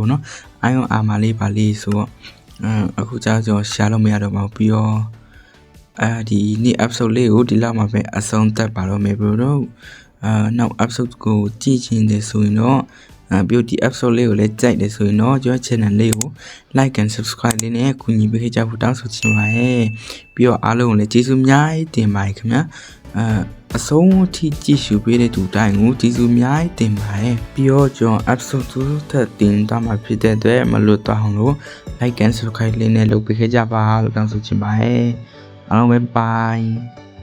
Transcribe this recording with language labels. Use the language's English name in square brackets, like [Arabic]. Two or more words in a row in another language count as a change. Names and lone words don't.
[Burmese] ပေါ့နော်အာယုံအာမလေးပါလေးဆိုတော့အခုကျတော့ရှာလို့မရတော့ပါဘူးပြီးတော့ဒီနေ့ episode လေးကိုဒီလောက်မှပဲအဆုံးသတ် ပါတော့မယ်ဘရိုတို့နောက် episode ကိုကြည့်ချင်တယ်ဆိုရင်တော့ပြီးဒီ episode လေးကိုလည်းကြိုက်တယ်ဆိုရင်တော့ကျွန်တော် channel လေးကို [English] like and subscribe [Burmese] လေးနဲ့ကူညီပေးကြဖို့တောင်းဆိုချင်ပါတယ်ပြီးတော့အားလုံးကိုလည်းကျေးဇူးအများကြီးတင်ပါတယ်ခင်ဗျာအဆုံးထိကြည့်ရှုပေးတဲ့သူတိုင်းကိုကျေးဇူးအများကြီးတင်ပါတယ်ပြီးတော့ကျွန်တော် episode 2ထပ်တင်သွားမှာဖြစ်တဲ့အတွက်မလွတ်သွားအောင်လို့ [English] like and subscribe [Burmese] လေးနဲ့လုပ်ပေးကြပါလို့တောင်းဆိုချင်ပါတယ်အားလုံးပဲ bye